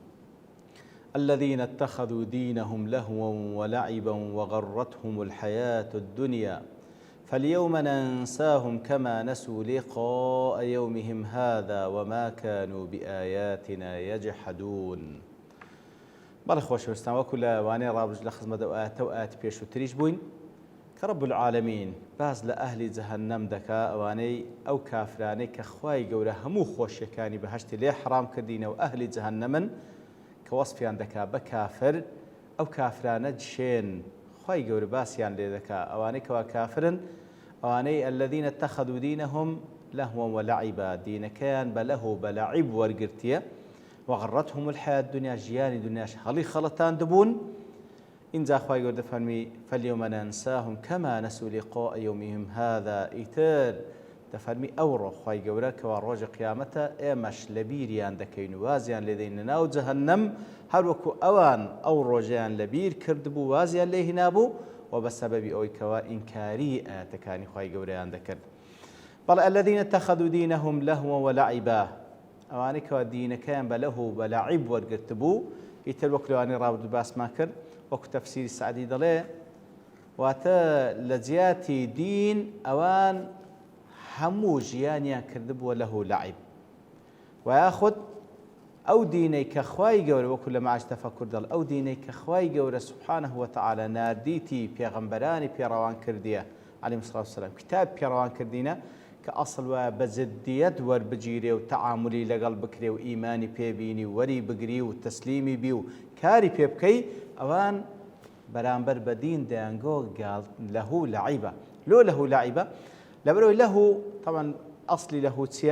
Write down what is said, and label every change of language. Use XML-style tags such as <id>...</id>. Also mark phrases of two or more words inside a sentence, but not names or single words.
<ar>الذين اتخذوا دينهم لهوا ولعبا وغرتهم الحياة الدنيا فاليوم ننساهم كما نسوا لقاء يومهم هذا وما كانوا بآياتنا يجحدون.</ar> <ckb>بەڵێ خۆشەویستان وەکو لە وانەی ڕابردوو لە خزمەتە ئەوئات پێش و تریش بووین کە</ckb> <ar>رب العالمین</ar> <ckb>باز لە ئەهلی جەهەنەم دەکا ئەوانەی ئەو کافرانەی کە خوای گەورە هەموو خۆشیەکانی بەهەشتی لێ حرام کردینەوە ئەهلی جەهەنەمن کە وەسفیان دەکا بە کافر ئەو کافرانە جشێن خوای گەورە باسییان لێ دەکا ئەوانەی کەوا کافرن ئەوانەی</ckb> <ar>الذين اتخذوا دينهم لهوا ولعبا</ar> <ckb>دینەکەیان بە لەهو بە لەعیب وەرگرتیە</ckb> <ar>وغرتهم الحياة الدنيا</ar> <ckb>جياني دنياش هەڵی خەڵەتان دەبوون. اینجا خوای گەورە دەفەرمی</ckb> <ar>فاليوم ننساهم كما نسوا لقاء يومهم هذا</ar> <ckb>ئیتر دەفەرمی ئەوڕۆ خوای گەورە کەوا ڕۆژی قیامەتە ئێمەش لە بیریان دەکەین و وازیان لێ دەین لە ناو جەهەنەم هەروەکو ئەوان ئەو ڕۆژەیان لەبیر کردبوو وازیان لێ هێنابوو و بە سەبەبی ئەوەی کەوا ئینکاری ئاەتەکانی خوای گەورەیان دەکرد. بەڵێ</ckb> <ar>الذين اتخذوا دينهم لهوا ولعبا</ar> <ckb>ئەوانەی کەوا دینەکەیان بە لەهو بە لەعیب وەرگرتبوو ئیتر وەکو لەوانەی ڕابردوو باسمان کرد وەکو تەفسیری سعدی دەڵێ واتە لە جیاتی دین ئەوان هەموو ژیانیان کردبووە لەهو لەعیب و یاخود ئەو دینەی کە خوای گەورە وەکو لە مەعاش تەفەکور دەڵێ ئەو دینەی کە خوای گەورە سوبحانەه وتەعالە ناردیتی پێغەمبەرانی پێڕەوان کردیە</ckb> <ar>عەلەیهیمۇ الصەلاة وەسەلام</ar> <ckb>کتاب پێڕەوان کردینە کە ئەسڵ وایە بە جددیەت وەربگیرێ و تەعاملی لەگەڵ بکرێ و ئیمانی پێبینی وەری بگری و تەسلیمی بی و کاری پێ بکەی ئەوان بەرامبەر بە دین دەیانگۆ لەهو لەعیبە لۆ لەهو لەعیبە لەبەرەوەی لەهو طبعا ئەسڵی لەهو چییە؟</ckb>